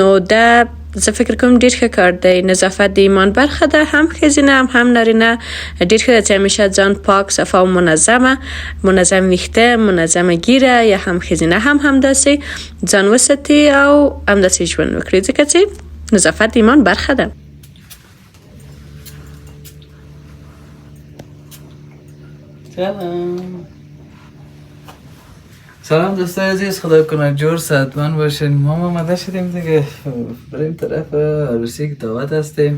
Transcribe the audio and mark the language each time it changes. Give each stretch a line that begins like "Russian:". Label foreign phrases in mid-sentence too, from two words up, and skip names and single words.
Pashto: نو دا زه فکر کوم ډیر ښه کار دی. نظافت د ایمان برخه ده، هم ښځینه هم نارینه. ډیر ښه ده چې همیشه ځان پاک، صفا او منظم ویښته، منظمه ګیره یا هم ښځینه هم همداسې ځان وساتي او همداسې ژوند وکړي، ځکه چې نظافت د ایمان برخه ده.
Persian: سلام دوستای عزیز، خدا کنه جور صحتمند باشین. ما آمده شدیم دیگه بریم طرف عروسی که دعوت هستیم.